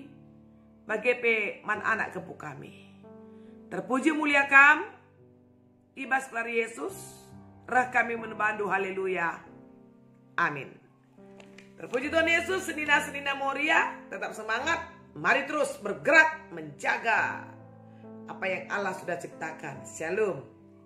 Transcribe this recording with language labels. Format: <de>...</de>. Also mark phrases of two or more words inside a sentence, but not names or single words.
<btx>Bagepe man anak kepu kami. Terpuji mulia kam. Ibas kelari Yesus. Rah kami menembandu haleluya.</btx> <id>Amin. Terpuji Tuhan Yesus. Senina-senina moria. Tetap semangat. Mari terus bergerak menjaga apa yang Allah sudah ciptakan. Shalom.</id>